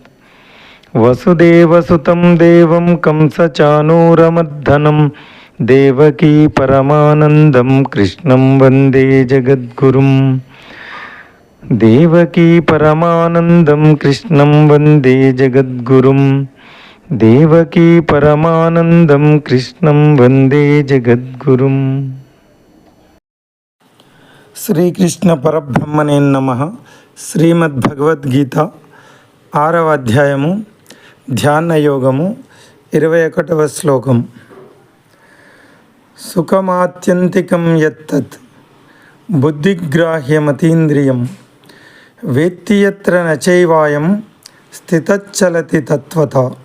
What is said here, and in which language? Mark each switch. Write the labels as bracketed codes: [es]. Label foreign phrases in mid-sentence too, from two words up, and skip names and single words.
[sa] वसुदेवसुतं देवं कंसचाणूरमर्दनं देवकी परमानन्दं कृष्णं वन्दे जगद्गुरुं। देवकी परमानन्दं कृष्णं वन्दे जगद्गुरुं। देवकी परमानंदं कृष्णं वंदे जगद्गुरुं। శ్రీకృష్ణ పరబ్రహ్మణే నమః. [te] శ్రీమద్భగవద్గీత 6వ అధ్యాయము ధ్యాన యోగము 21వ శ్లోకం. [sa] సుఖమాత్యంతికం యత్తత్ బుద్ధిగ్రాహ్యమతీంద్రియం వేత్తి యత్ర నచైవాయం స్థితచ్చలతి తత్వత.